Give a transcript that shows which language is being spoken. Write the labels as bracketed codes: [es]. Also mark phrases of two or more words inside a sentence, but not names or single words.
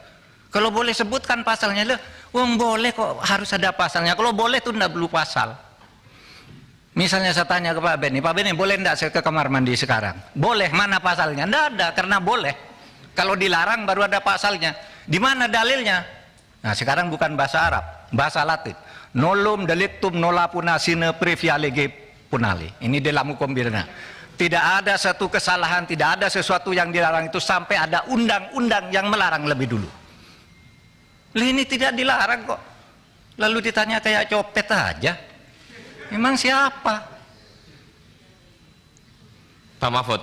[id] Kalau boleh sebutkan pasalnya, boleh kok harus ada pasalnya. Kalau boleh itu enggak perlu pasal. Misalnya saya tanya ke Pak Beni, boleh enggak saya ke kamar mandi sekarang? Boleh, mana pasalnya? Enggak ada, karena boleh. Kalau dilarang baru ada pasalnya. Di mana dalilnya? Nah sekarang bukan bahasa Arab, bahasa Latin. [la] Nolum delictum nolapuna sine previa lege punale. [id] Ini dalam hukum pidana. Tidak ada satu kesalahan, tidak ada sesuatu yang dilarang itu sampai ada undang-undang yang melarang lebih dulu. Ini tidak dilarang kok. Lalu ditanya kayak copet aja. Memang siapa? Pak Mahfud.